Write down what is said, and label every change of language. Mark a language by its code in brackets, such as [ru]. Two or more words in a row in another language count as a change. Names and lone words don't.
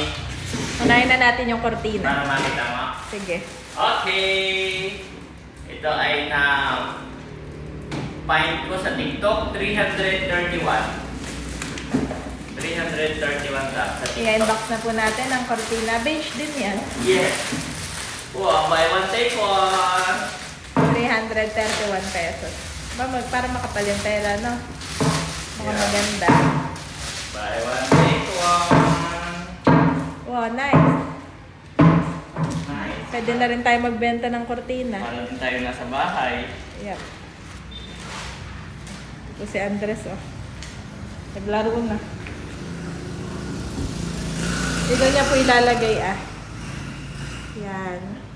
[tl] Unahin na natin yung kortina. Para makita mo. Sige. Okay! Ito ay find ko sa TikTok, 331. 331 sa TikTok. I-unbox na po natin ang kortina. Beige din yan. [en] Yes! Wow, buy one, take one! 331 pesos. Para makapal yung tela, no? [tl] Mga [en] Yeah. [tl] maganda. [en] Buy one, take one! Wow, nice. Nice. [tl] Pwede na rin tayo magbenta ng kortina. Para din tayo nasa bahay. Yep. Ito si Andres, oh. Naglaro na. Dito niya po ilalagay, Yan.